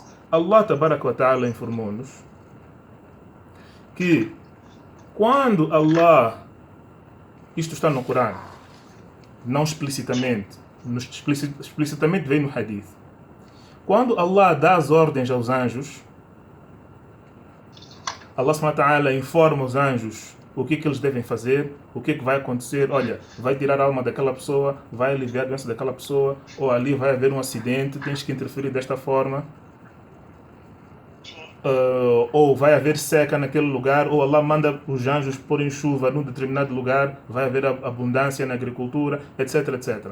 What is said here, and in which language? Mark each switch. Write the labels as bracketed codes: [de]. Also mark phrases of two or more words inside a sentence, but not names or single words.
[ar] الله تبارك وتعالى [pt] informou-nos que quando Allah, isto está no Corão, não explicitamente, explicitamente vem no Hadith. Quando Allah dá as ordens aos anjos, [ar] الله سبحانه وتعالى [pt] informa os anjos o que eles devem fazer, o que vai acontecer. Olha, vai tirar a alma daquela pessoa, vai aliviar a doença daquela pessoa, ou ali vai haver um acidente, tens que interferir desta forma. Ou vai haver seca naquele lugar, ou Allah manda os anjos porem chuva num determinado lugar, vai haver abundância na agricultura, etc, etc.